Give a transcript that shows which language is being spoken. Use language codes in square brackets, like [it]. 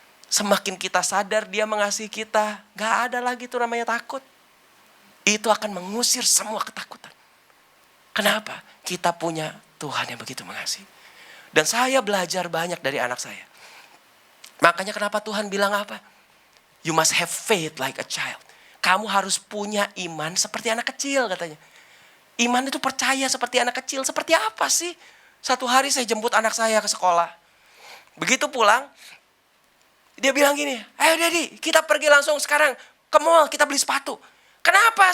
[id] Semakin kita sadar dia mengasihi kita, gak ada lagi tuh namanya takut. Itu akan mengusir semua ketakutan. Kenapa? Kita punya Tuhan yang begitu mengasihi. Dan saya belajar banyak dari anak saya. Makanya kenapa Tuhan bilang apa? [en] You must have faith like a child. [id] Kamu harus punya iman seperti anak kecil katanya. Iman itu percaya seperti anak kecil. Seperti apa sih? Satu hari saya jemput anak saya ke sekolah. Begitu pulang, dia bilang gini, ayo Daddy, kita pergi langsung sekarang ke mall, kita beli sepatu. Kenapa?